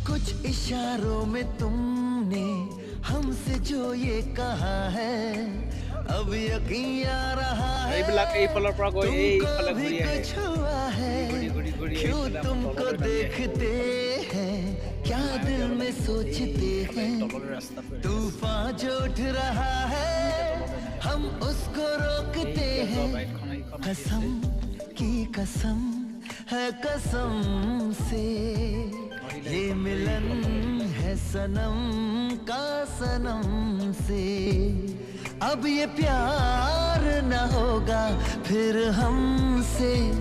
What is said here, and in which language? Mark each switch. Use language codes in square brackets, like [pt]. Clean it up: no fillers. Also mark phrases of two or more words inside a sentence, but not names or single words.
[hi] कुछ इशारों में तुमने हमसे जो ये कहा है अब यकीन आ रहा है [as] এইবিলাক এইফালৰ পৰা গৈ এইফালে [hi] तुमको भी [as] ঘূৰি আহে [hi] कुछ हुआ है [as] घूरी [hi] क्यों [as] এইফালে আমাৰ [hi] तुमको [as] তললৈ নামি আহে। [hi] देखते हैं क्या दिल में सोचते हैं [as] তললৈ ৰাস্তাটো [hi] तूफान जो उठ रहा है हम उसको रोकते हैं [as] বাইকখন এইখন [hi] कसम की कसम है कसम से ये मिलन है सनम का सनम से अब ये प्यार न होगा फिर हमसे